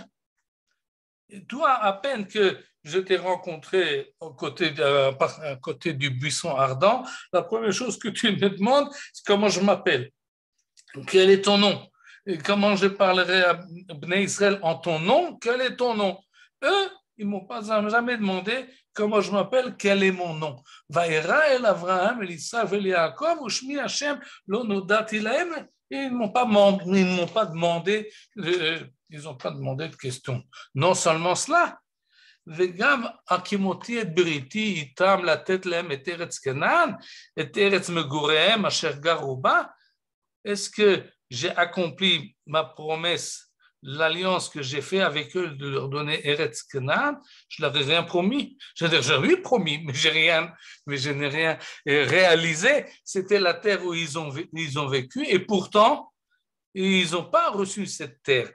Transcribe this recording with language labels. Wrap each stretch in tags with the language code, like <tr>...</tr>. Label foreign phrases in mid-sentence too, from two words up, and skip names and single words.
<fr>Toi, à peine que je t'ai rencontré à côté du buisson ardent, la première chose que tu me demandes, c'est comment je m'appelle. Quel est ton nom? Et comment je parlerai à Bnei Israël en ton nom? Quel est ton nom? Eux, ils ne m'ont pas jamais demandé comment je m'appelle, quel est mon nom.</fr> <he>וארא אל אברהם אל יצחק אל יעקב ושמי השם לא נודעתי להם.</he> <fr>Ils n'ont pas demandé de questions. Non seulement cela,</fr> <he>וגם הקימותי את בריתי איתם לתת להם את ארץ כנען, את ארץ מגוריהם אשר גרו בה.</he> <fr>Est-ce que j'ai accompli ma promesse, l'alliance que j'ai fait avec eux de leur donner Eretz Canaan? Je leur ai rien promis. C'est-à-dire, j'ai lui promis, mais je n'ai rien réalisé. C'était la terre où ils ont vécu, et pourtant, ils n'ont pas reçu cette terre.</fr>